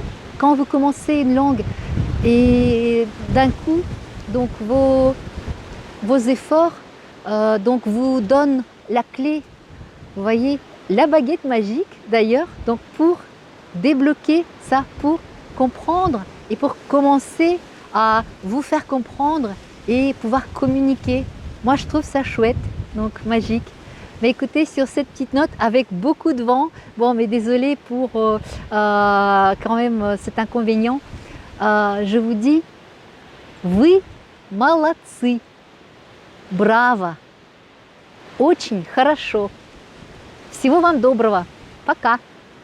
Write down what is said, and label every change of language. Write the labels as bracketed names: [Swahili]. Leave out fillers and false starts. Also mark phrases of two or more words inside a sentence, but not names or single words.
[French] Quand vous commencez une langue et d'un coup, donc vos efforts donc vous donnent la clé, vous voyez, la baguette magique d'ailleurs, donc pour débloquer ça, pour comprendre et pour commencer à vous faire comprendre et pouvoir communiquer. Moi je trouve ça chouette, donc magique. Mais écoutez, sur cette petite note, avec beaucoup de vent, bon mais désolé pour quand même cet inconvénient, je vous dis, [Russian] вы молодцы, браво, очень хорошо. Всего вам доброго. Пока.